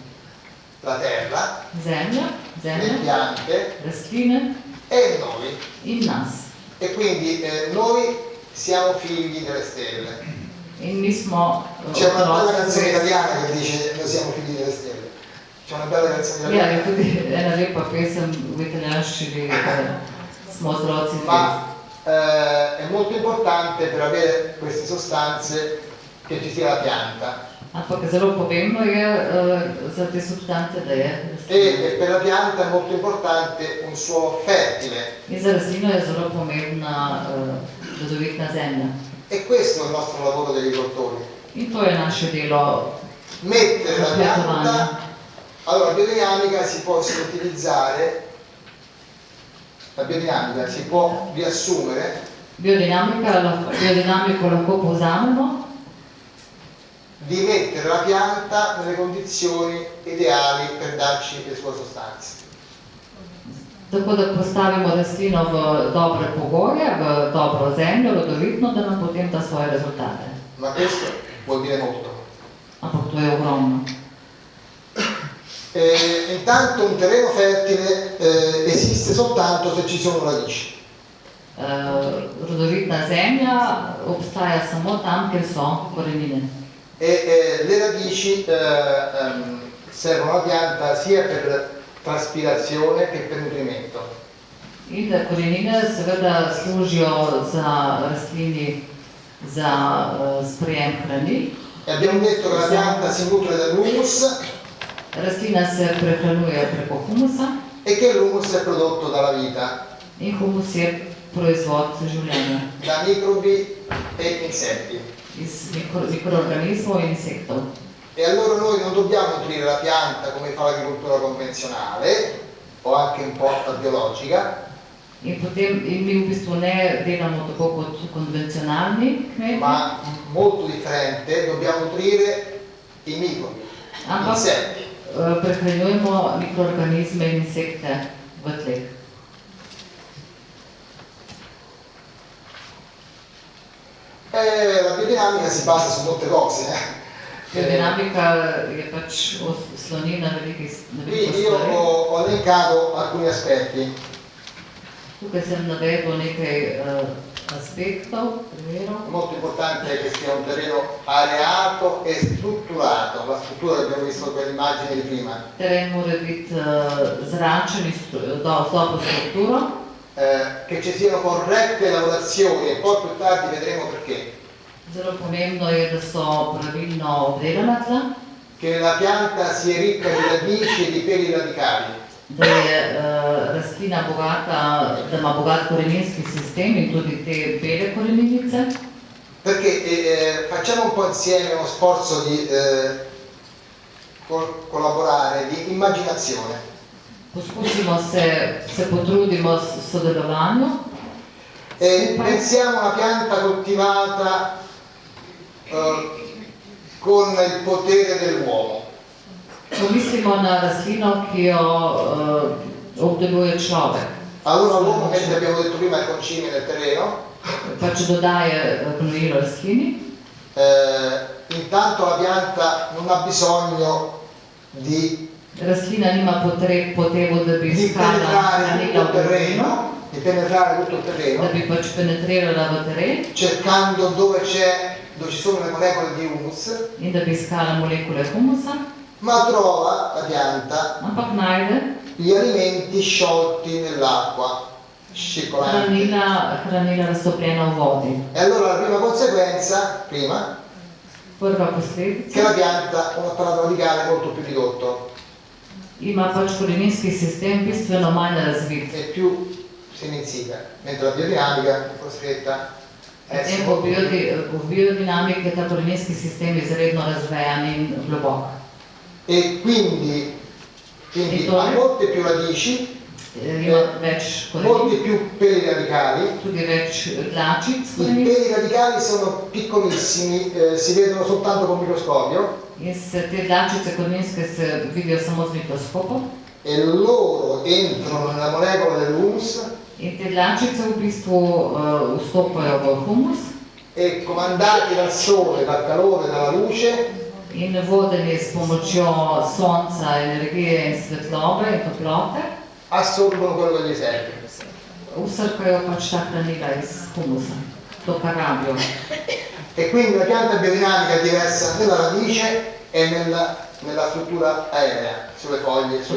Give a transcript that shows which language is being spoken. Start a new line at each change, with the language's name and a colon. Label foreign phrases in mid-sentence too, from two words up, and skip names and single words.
Italian: la Terra,
Slovenian: Zemlja,
Italian: le piante
Slovenian: rastline
Italian: e noi.
Slovenian: in nas.
Italian: E quindi noi siamo figli delle stelle.
Slovenian: In mi smo
Italian: C'è una bella canzone
Slovenian: zvezd.
Italian: italiana che dice noi siamo figli delle stelle. C'è una bella canzone
Slovenian: Ja,
Italian: italiana.
Slovenian: je tudi ena lepa pesem v italijanščini, smo otroci zvezd.
Italian: Ma è molto importante per avere queste sostanze che ci sia la pianta.
Slovenian: Ampak zelo pomembno je za te substance, da je rastlina.
Italian: E per la pianta è molto importante un suolo fertile.
Slovenian: In za rastlino je zelo pomembna rodovitna zemlja.
Italian: E questo è il nostro lavoro degli agricoltori.
Slovenian: In to je naše delo.
Italian: Mettere la pianta. Allora, la biodinamica si può sintetizzare, la biodinamica si può riassumere
Slovenian: Biodinamiko lahko povzamemo
Italian: di mettere la pianta nelle condizioni ideali per darci le sue sostanze.
Slovenian: Tako da postavimo rastlino v dobre pogoje, v dobro zemljo, rodovitno, da nam potem da svoje rezultate.
Italian: Ma questo vuol dire molto.
Slovenian: Ampak to je ogromno.
Italian: Intanto un terreno fertile esiste soltanto se ci sono radici.
Slovenian: Rodovitna zemlja obstaja samo tam, kjer so korenine.
Italian: Le radici servono alla pianta sia per traspirazione che per nutrimento.
Slovenian: In korenine seveda služijo za rastlini za sprejem hranil.
Italian: E abbiamo detto che la pianta si nutre dall'humus.
Slovenian: Rastlina se prehranjuje preko humusa.
Italian: E che l'humus è prodotto dalla vita.
Slovenian: In humus je proizvod življenja.
Italian: Da microbi e insetti.
Slovenian: Iz mikroorganizmov in insektov.
Italian: E allora noi non dobbiamo nutrire la pianta come fa l'agricoltura convenzionale o anche un po' biologica.
Slovenian: In potem mi v bistvu ne delamo tako kot konvencionalni kmeti.
Italian: Ma molto differente, dobbiamo nutrire i microbi, gli insetti.
Slovenian: Prehranjujemo mikroorganizme in insekte v tleh.
Italian: La biodinamica si basa su molte cose.
Slovenian: Biodinamika je pač sloni na veliko
Italian: Qui io ho elencato alcuni aspetti.
Slovenian: Tukaj sem navedel nekaj aspektov, primerov.
Italian: Molto importante è che sia un terreno areato e strutturato. La struttura l'abbiamo visto con l'immagine di prima.
Slovenian: Teren mora biti zračen z dobro strukturo.
Italian: Che ci siano corrette lavorazioni e poi più tardi vedremo perché.
Slovenian: Zelo pomembno je, da so pravilno obdelana tla.
Italian: Che la pianta sia ricca di radici e di peli radicali.
Slovenian: Da je rastlina bogata, da ima bogat koreninski sistem in tudi te bele koreninice.
Italian: Perché facciamo un po' insieme uno sforzo di collaborare, di immaginazione.
Slovenian: Poskusimo se potrudimo s sodelovanju.
Italian: Pensiamo a una pianta coltivata con il potere dell'uomo.
Slovenian: Pomislimo na rastlino, ki jo obdeluje človek.
Italian: Allora l'uomo, che abbiamo detto prima, è il concime nel terreno.
Slovenian: Pač dodaje gnojilo rastlini.
Italian: Intanto la pianta non ha bisogno di
Slovenian: Rastlina nima potrebo, da bi iskala hranila v terrenu,
Italian: di penetrare tutto il terreno,
Slovenian: da bi pač penetrirala v teren
Italian: cercando dove ci sono le molecole di humus,
Slovenian: in da bi iskala molekule humusa,
Italian: ma trova la pianta
Slovenian: ampak najde
Italian: gli alimenti sciolti nell'acqua circolante.
Slovenian: hranila raztopljena v vodi.
Italian: E allora la prima conseguenza,
Slovenian: Prva
Italian: che
Slovenian: posledica,
Italian: la pianta ha un apparato radicale molto più ridotto
Slovenian: ima pač koreninski sistem bistveno manj razvit.
Italian: e più seminsita, mentre la biodinamica è costretta a essere
Slovenian: V biodinamiki je ta koreninski sistem izredno razvejan in globok.
Italian: E quindi ha molte più radici,
Slovenian: Ima več
Italian: molti
Slovenian: korenin,
Italian: più peli radicali.
Slovenian: tudi več tlačic
Italian: I
Slovenian: korenin
Italian: peli radicali sono piccolissimi, si vedono soltanto con microscopio
Slovenian: in se te tlačice koreninske se vidijo samo z mikroskopom.
Italian: e loro entrano nella molecola dell'humus
Slovenian: In te tlačice v bistvu vstopajo v humus
Italian: e comandati dal sole, dal calore, dalla luce,
Slovenian: in vodeni s pomočjo sonca, energije in svetlobe in toplote
Italian: assorbono quello che gli serve.
Slovenian: usrkajo pač ta hranila iz humusa, to kar rabijo.
Italian: E quindi la pianta biodinamica è diversa nella radice e nella struttura aerea, sulle foglie, sulle